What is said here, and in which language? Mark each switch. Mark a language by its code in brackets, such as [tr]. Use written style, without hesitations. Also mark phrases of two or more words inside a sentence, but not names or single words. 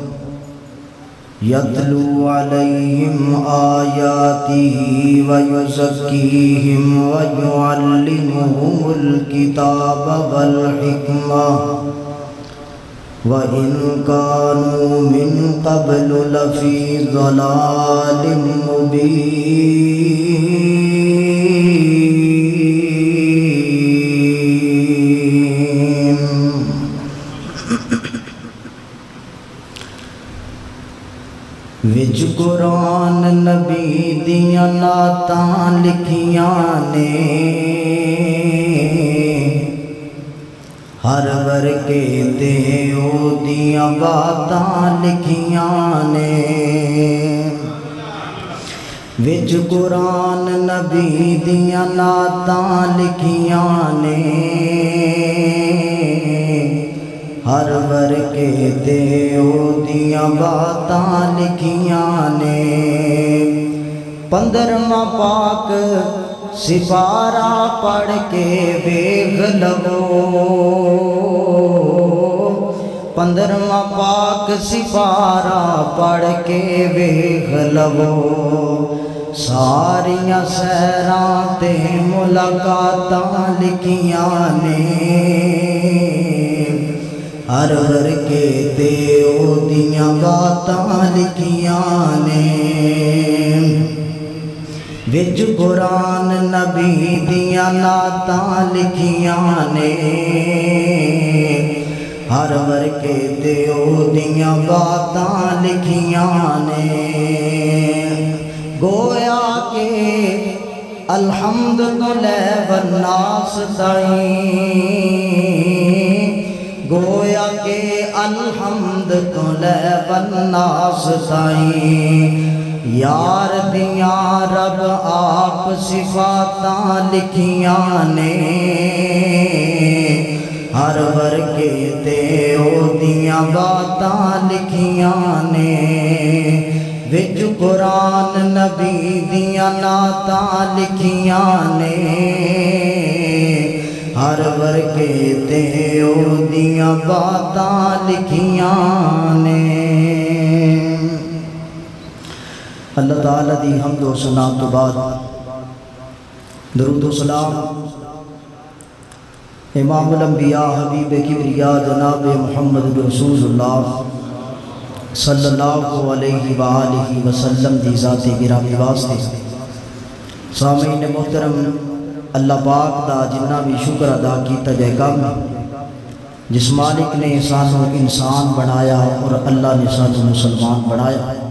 [ar] یتلو علیہم آیاتہ ویزکیہم ویعلمہم الکتاب والحکمہ وَإِن كَانُوا مِن قَبْلُ لَفِي ضَلَالٍ مُبِينٍ۔ [pa] وچ قرآن نبی دیاں نعتاں لکھیاں نے، ہر ورگے تے او دیاں باتاں لکھیاں نے۔ وچ قرآن نبی دیاں نعتاں لکھیاں نے، ہر ورگے تے او دیاں باتاں لکھیاں نے۔ 15واں پاک سپارہ پڑھ کے ویکھ لو، 15واں پاک سپارہ پڑھ کے ویکھ لو، ساریاں سیراں تے ملاقاتاں لکھیاں نے، ہر ورگے تے او دیاں باتاں لکھیاں نے۔ وچ قرآن نبی دیاں نعتاں لکھیاں نے، ہر ورگے تے او دیاں باتاں لکھیاں نے۔ گویا کہ الحمد تو لے والناس تائیں، گویا کہ الحمد تو لے والناس تائیں، یار دیاں رب آپ صفاتاں لکھیاں نے، ہر ورگے تے او دیاں باتاں لکھیاں نے۔ وچ قرآن نبی دیاں نعتاں لکھیاں نے، ہر ورگے تے او دیاں باتاں لکھیاں نے۔ اللہ تعالیٰ دی حمد و ثنا تو بعد درود و سلام امام الانبیاء حبیب کبریاء جناب [ar] محمد رسول اللہ صلی اللہ علیہ وآلہ وسلم [pa] دی ذات گرامی واسطے سامعین محترم، اللہ پاک دا جنہ بھی شکر ادا کیتا جائے کام، جس مالک نے سانو انسان بنایا اور اللہ نے سانو مسلمان بنایا،